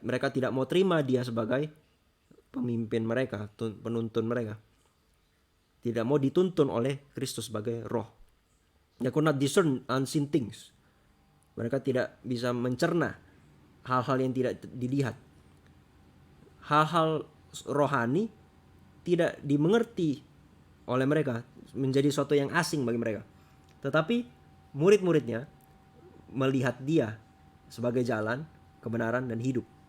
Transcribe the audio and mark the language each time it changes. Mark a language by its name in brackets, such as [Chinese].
[Indonesian] Mereka tidak mau terima dia sebagai pemimpin mereka, penuntun mereka. Tidak mau dituntun oleh Kristus sebagai roh. [English] They could not discern unseen things. [Indonesian] Mereka tidak bisa mencerna hal-hal yang tidak dilihat. Hal-hal rohani tidak dimengerti oleh mereka, menjadi sesuatu yang asing bagi mereka. Tetapi murid-muridnya melihat dia sebagai jalan, kebenaran, dan hidup.